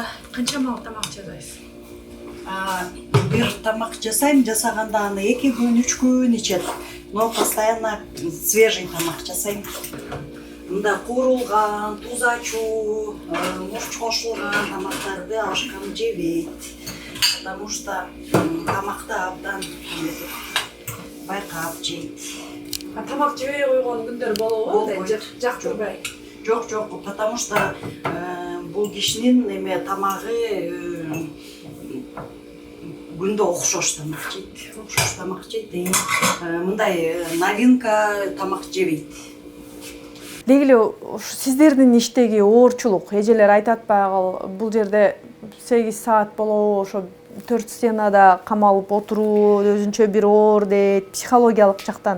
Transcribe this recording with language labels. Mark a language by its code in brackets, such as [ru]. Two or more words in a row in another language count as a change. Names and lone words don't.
[ky] Канча мал тамак жасайсыз? Бир тамак жасайм, жасаганда аны 2 күн, 3 күн ичет. [ru] Но постоянно свежий [ky] тамак жасайм. Мында куурулган, туз ачуу, мурч кошулган тамактарды абышкам жебейт. [ru] Потому что [ky] тамакты абдан байкап жейт. Тамак жебей койгон күндөр болобу? Жактырбай. Жок, [ru] потому что [ky] бул кишинин тамагы күндө окшош тамак жейт. Мындай новинка тамак жебейт. Деги эле сиздердин иштеги оорчулук, эжелер айтат баягы бул жерде 8 саат болобу, ошо 4 стенада камалып отуруу өзүнчө бир оор дейт, психологиялык жактан.